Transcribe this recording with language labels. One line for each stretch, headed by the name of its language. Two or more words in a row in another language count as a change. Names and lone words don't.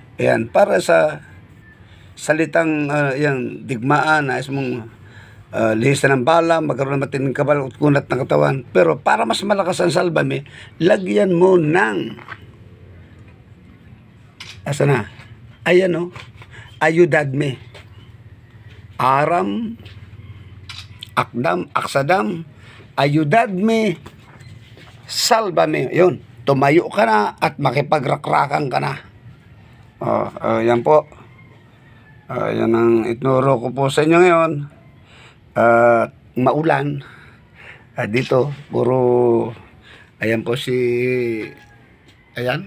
Filipino: Ayan, para sa salitang yan, digmaan, nais mong lihisan ng bala, magkaroon ng matinding kabal at kunat ng katawan. Pero para mas malakas ang salbame, lagyan mo ng asa na? Ayan ayudadme.
Latin: Aram, Akdam, Aksadam,
Spanish: ayudadme, salbame.
Filipino: Yun, tumayo ka na at makipagrakrakan ka na. Yan po. Yan ang itnuro ko po sa inyo ngayon. Maulan. Dito, puro, ayan po si Ayan.